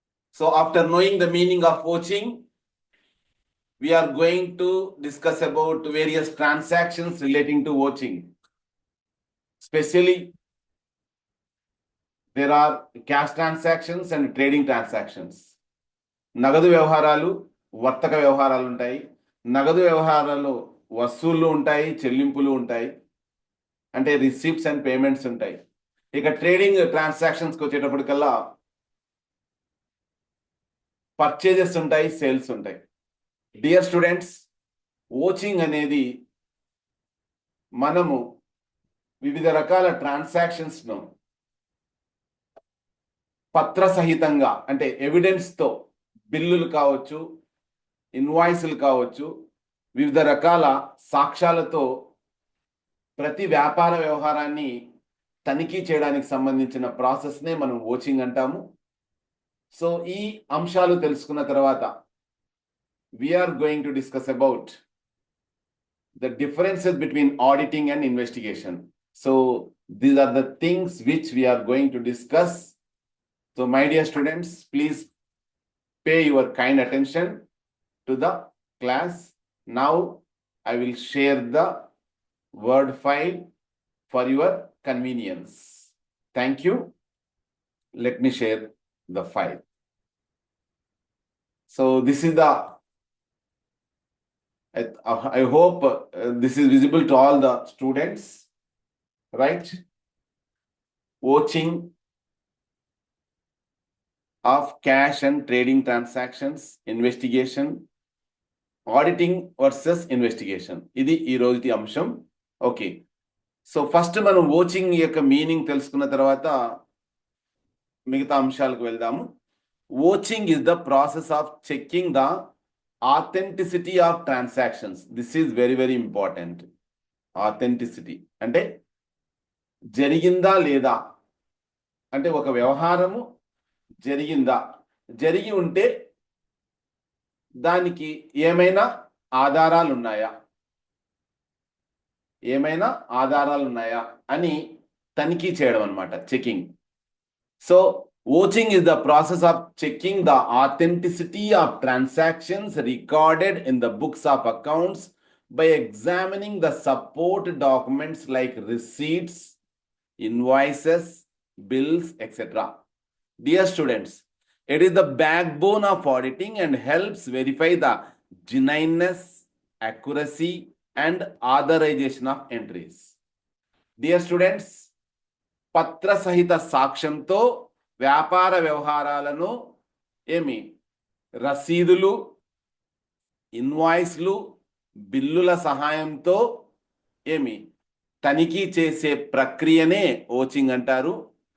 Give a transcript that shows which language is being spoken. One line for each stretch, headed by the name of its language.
English: So after knowing the meaning of vouching, we are going to discuss about various transactions relating to vouching. Especially, there are cash transactions and trading transactions.
Telugu: నగదు వ్యవహారాలు వర్తక వ్యవహారాలు ఉంటాయి. నగదు వ్యవహారాలు వసూళ్లు ఉంటాయి, చెల్లింపులు ఉంటాయి, అంటే రిసీప్ట్స్ అండ్ పేమెంట్స్ ఉంటాయి. ఇక ట్రేడింగ్ ట్రాన్సాక్షన్స్కి వచ్చేటప్పటికల్లా పర్చేజెస్ ఉంటాయి, సేల్స్ ఉంటాయి. డియర్ స్టూడెంట్స్, వోచింగ్ అనేది మనము వివిధ రకాల ట్రాన్సాక్షన్స్ను పత్ర సహితంగా అంటే ఎవిడెన్స్తో, బిల్లులు కావచ్చు, ఇన్వాయిస్లు కావచ్చు, వివిధ రకాల సాక్ష్యాలతో ప్రతి వ్యాపార వ్యవహారాన్ని తనిఖీ చేయడానికి సంబంధించిన ప్రాసెస్నే మనం వోచింగ్ అంటాము.
English: so
Telugu: ఈ అంశాలు తెలుసుకున్న తర్వాత
English: We're going to discuss about the differences between auditing and investigation. So these are the things which we're going to discuss. So my dear students, please pay your kind attention to the class. Now I will share the Word file for your convenience. Thank you. Let me share the file. So this is the, I hope this is visible to all the students, right? Watching of cash and trading transactions, investigation, auditing versus investigation.
Telugu: ఇది ఈ రోజుటి అంశం. Okay, so first మనం watching యొక్క meaning తెలుసుకున్న తర్వాత మిగతా అంశాలకు వెళ్దాము.
English: Vouching is the process of checking the authenticity of transactions. This is very very important.
Telugu: Authenticity అంటే జరిగిందా లేదా, అంటే ఒక వ్యవహారము జరిగిందా, జరిగి ఉంటే దానికి ఏమైనా ఆధారాలు ఉన్నాయా, ఏమైనా ఆధారాలు ఉన్నాయా అని తనిఖీ చేయడం అన్నమాట checking.
English: So vouching is the process of checking the authenticity of transactions recorded in the books of accounts by examining the support documents like receipts, invoices, bills, etc. Dear students, it is the backbone of auditing and helps verify the genuineness, accuracy, and authorization of entries.
Telugu: Dear students, పత్ర సహిత సాక్ష్యంతో వ్యాపార వ్యవహారాలను రసీదులు, ఇన్వాయిస్లు, బిల్లుల సహాయంతో తనిఖీ చేసే ప్రక్రియనే watching అంటారు.